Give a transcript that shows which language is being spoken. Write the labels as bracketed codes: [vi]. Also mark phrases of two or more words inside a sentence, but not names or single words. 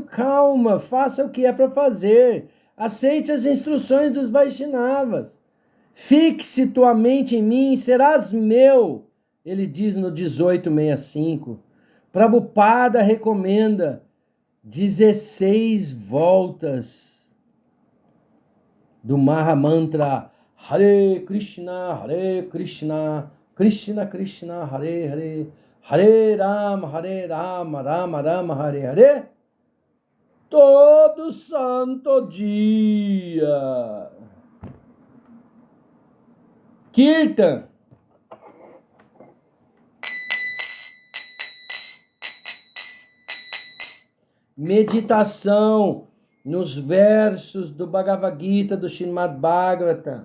[pt] Calma, faça o que é para fazer. Aceite as instruções dos Vaishnavas. Fixe tua mente em mim, serás meu. Ele diz no 18:65. Prabhupada recomenda 16 voltas do Mahamantra [sa] Hare Krishna, Krishna Krishna, Hare Hare, Hare Rama, Rama Rama, Hare Hare, [pt] todo santo dia. Kirtan. Meditação nos versos do Bhagavad Gita, do Srimad Bhagavatam.